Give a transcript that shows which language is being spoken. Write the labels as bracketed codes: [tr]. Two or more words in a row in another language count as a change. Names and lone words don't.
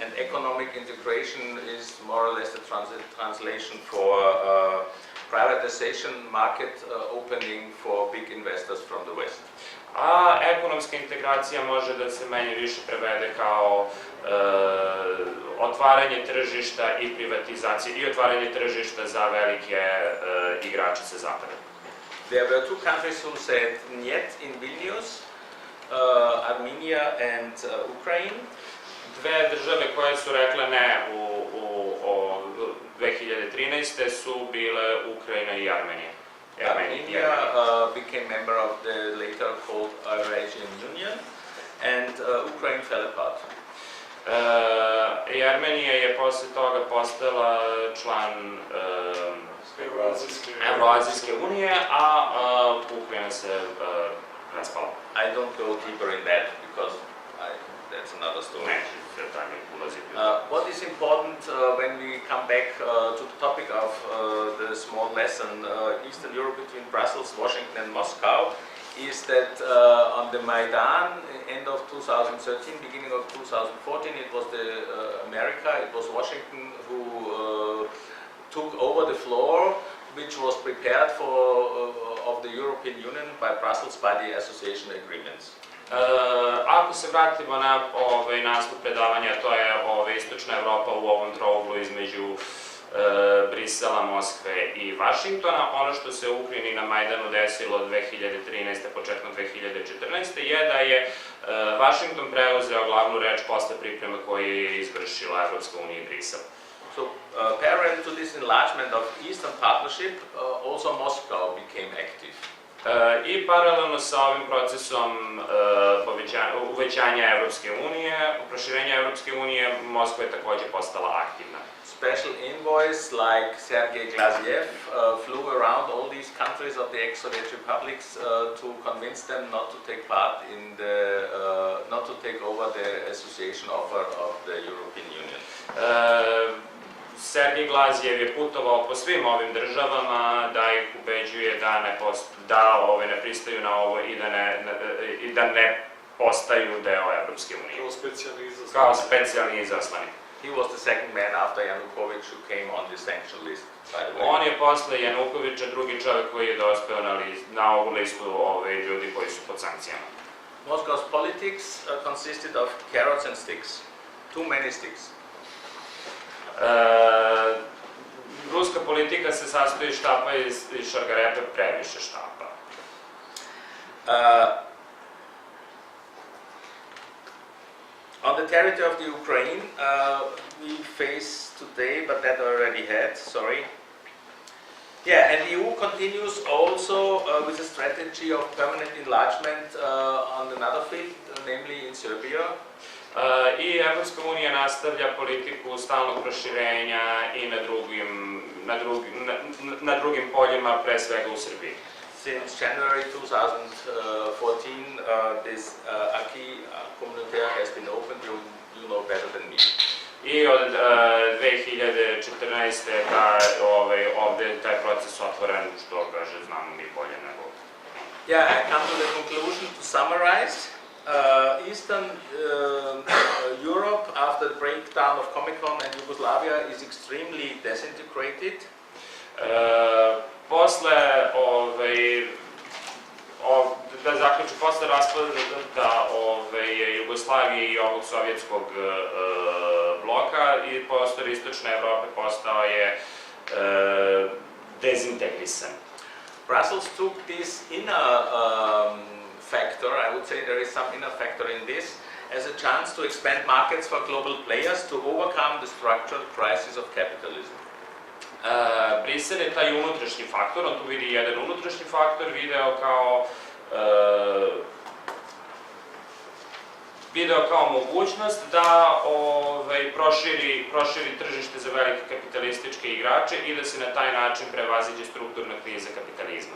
[en] and economic integration is more or less the translation for privatization, market opening for big investors from the West. [sr] A ekonomska integracija može da se manje više prevede kao otvaranje tržišta i privatizacije i otvaranje tržišta za velike igrače sa zapada. [en] There were two countries who said "niet" in Vilnius, Armenia and Ukraine. [sr] Dve države koje su rekle ne u 2013. su bile Ukrajina i Armenija. [en] Armenia became member of the later called Eurasian Union, and Ukraine fell apart. [sr] I Armenija je posle toga postala član Evroazijske unije, a Ukrajina se raspala. [en] I don't go deeper in that because that's another story. What is important when we come back to the topic of the small lesson, Eastern Europe between Brussels, Washington and Moscow, is that on the Maidan, end of 2013, beginning of 2014, it was America, it was Washington who took over the floor, which was prepared of the European Union by Brussels by the association agreements. [sr] Ako se vratimo na naslov predavanja, to je Istočna Evropa u ovom trouglu između Brisela, Moskve i Vašingtona. Ono što se u Ukrajini na Majdanu desilo 2013. početkom 2014. je da je Vašington preuzeo glavnu reč posle pripreme koje je izvršila Evropska unija i Brisel. [en] So, parallel to this enlargement of Eastern Partnership, also Moscow became active. [sr] I paralelno sa ovim procesom uvećanja Evropske unije, proširenja Evropske unije, Moskva je takođe postala aktivna. [en] Special envoys like Sergei Glaziev flew around all these countries of the ex-Soviet republics to convince them not to take part in not to take over the association offer of the European Union. [sr] Sergej Glaziev je putovao po svim ovim državama da ih ubeđuje da ne pristaju na ovo i da ne postaju deo Evropske unije. Kao specijalni izaslani. [en] He was the second man after Yanukovych who came on the sanction list, by the way. [sr] On je posle Janukovića drugi čovjek koji je dospeo na ovu listu ljudi koji su pod sankcijama. [en] Moscow's politics consisted of carrots and sticks. Too many sticks. [sr] Ruska politika se sastoji štapa i šargarepe, previše štapa. [en] On the territory of the Ukraine, we face today, but that already had, sorry. Yeah, and the EU continues also with a strategy of permanent enlargement on another field, namely in Serbia. [sr] I Evropska unija nastavlja politiku stalnog proširenja i na drugim poljima, pre svega u Srbiji. [en] Since January 2014, this [fr] acquis communautaire [en] has been opened, you know better than me. [sr] I od 2014. ovde je taj proces otvoren, što kaže, znamo mi bolje nego. [en] Yeah, I come to the conclusion to summarize. Eastern Europe, after the breakdown of Comecon and Yugoslavia, is extremely disintegrated. [sr] Posle, da zaključu, posle raspada Jugoslavije i ovog sovjetskog bloka i prostor Istočne Evrope postao je dezintegrisan. [en] Brussels took this inner factor, I would say there is some inner factor in this, as a chance to expand markets for global players to overcome the structural crisis of capitalism. [sr] Brisel je taj unutrašnji faktor, on tu vidi jedan unutrašnji faktor, video kao mogućnost da proširi tržište za velike kapitalističke igrače i da se na taj način prevaziđe strukturna kriza kapitalizma.